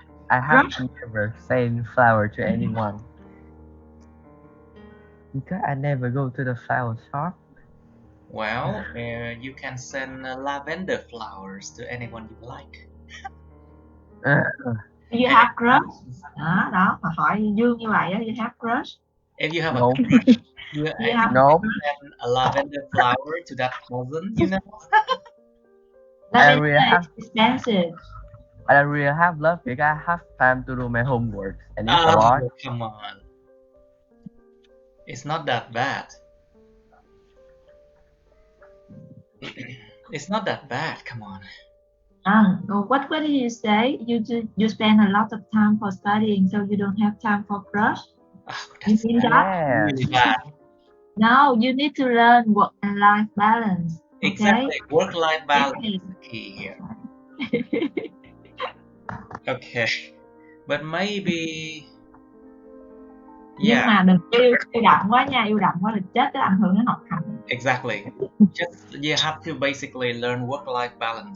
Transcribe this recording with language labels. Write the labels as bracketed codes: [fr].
[en] I have never sent flower to anyone because I never go to the flower shop. Well, you can send lavender flowers to anyone you like. You have crush? [vi] Đó, mà hỏi Dương như vậy á, [en] you have crush? If you have No. you No. send a lavender flower to that person, you know. Lavender is expensive. I don't really have love because I have time to do my homework and it's a lot. Come on. It's not that bad. It's not that bad, come on. What did you say? You spend a lot of time for studying, so you don't have time for crush? You mean that? Really bad. No, you need to learn work and life balance. Okay? Exactly, work-life balance is the key here. Okay, but maybe. [vi] Nhưng mà đừng yêu đậm quá nha, yêu đậm quá là chết, cái ảnh hưởng đến học hành. [en] Exactly. Just you have to basically learn work-life balance.